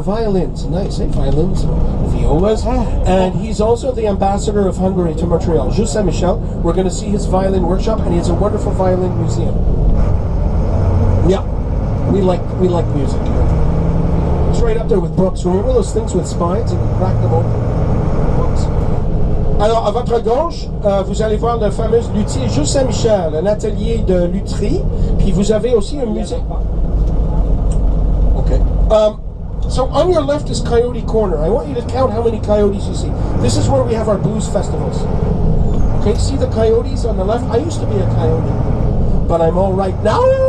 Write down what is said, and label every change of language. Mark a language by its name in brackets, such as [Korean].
[English] Violins, nice, eh? Violins, violas. And he's also the ambassador of Hungary to Montreal. Jules Saint-Michel, we're going to see his violin workshop, and he has a wonderful violin museum. Yeah, we like music. It's right up there with books. Remember those things with spines and you crack them open? Books. [French] Alors, à votre gauche, vous allez voir le fameux luthier Jules Saint-Michel, un atelier de lutherie. Puis vous avez aussi un musée. [English] Okay. So on your left is Coyote Corner. I want you to count how many coyotes you see. This is where we have our blues festivals. Okay, see the coyotes on the left? I used to be a coyote, but I'm all right now.